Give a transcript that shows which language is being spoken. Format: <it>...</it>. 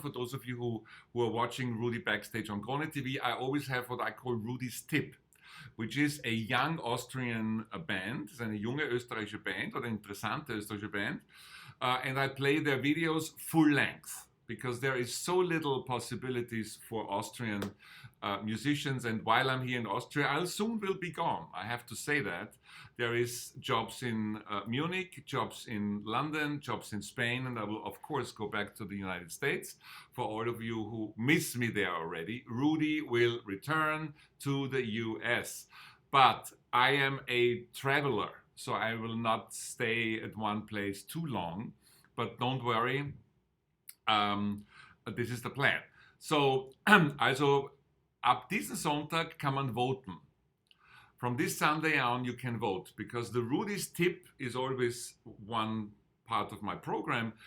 <en>For those of you who are watching RUDI Backstage on Krone TV, I always have what I call Rudi's Tip, which is a young Austrian band.</en> <de>Es ist eine junge österreichische Band oder interessante österreichische Band.</de> <en>And I play their videos full length because there is so little possibilities for Austrian musicians. And while I'm here in Austria, I soon will be gone. I have to say that. There is jobs in Munich, jobs in London, jobs in Spain, and I will of course go back to the United States. For all of you who miss me there already, Rudi will return to the US. But I am a traveler, so I will not stay at one place too long. But don't worry, this is the plan.</en> <de>So, also ab diesen Sonntag kann man voten.</de> <en>From this Sunday on, you can vote because the Rudi's Tip is always one part of my program.</en>